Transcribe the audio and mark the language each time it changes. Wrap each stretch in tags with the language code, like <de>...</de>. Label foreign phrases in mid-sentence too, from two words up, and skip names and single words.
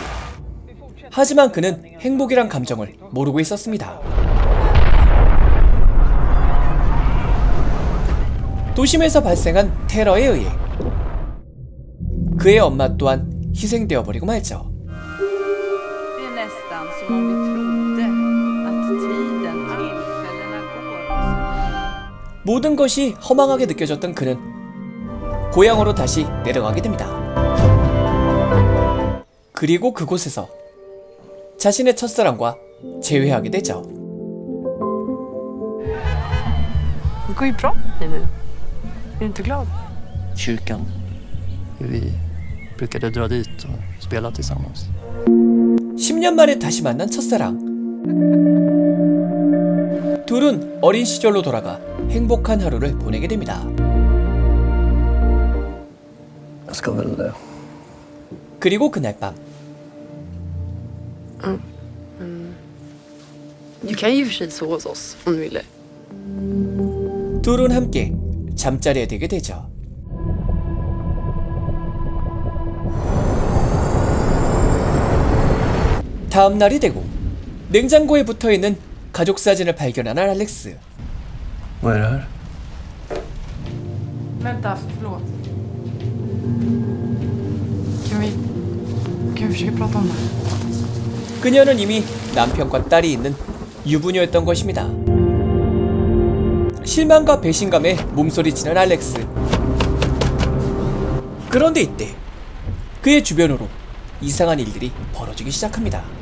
<ko>하지만 그는 행복이란 감정을 모르고 있었습니다. 도심에서 발생한 테러에 의해 그의 엄마 또한 희생되어 버리고 말죠.</ko> <sv>Det är nästan som om vi trodde att tiden, tillfällena går.</sv> <ko>모든 것이 허망하게 느껴졌던 그는 고향으로 다시 내려가게 됩니다. 그리고 그곳에서 자신의 첫사랑과 재회하게 되죠.</ko> <sv>Det går ju bra nu. Är du inte glad? Kyrkan. Vi brukade dra dit och spela tillsammans.</sv> <ko>10년 만에 다시 만난 첫사랑. 둘은 어린 시절로 돌아가 행복한 하루를 보내게 됩니다.</ko> <sv>Jag ska väl...</sv> <ko>그리고 그날 밤</ko> <sv>Du kan ju i och för sig sova hos oss om du ville.</sv> <ko>둘은 함께 잠자리에 들게 되죠. 다음 날이 되고 냉장고에 붙어있는 가족 사진을 발견한 알렉스.</ko> <sv>Vad är det här? Vänta, förlåt. Kan vi försöka prata om det?</sv> <ko>그녀는 이미 남편과 딸이 있는 유부녀였던 것입니다. 실망과 배신감에 몸소리치는 알렉스. 그런데 이때 그의 주변으로 이상한 일들이 벌어지기 시작합니다.</ko>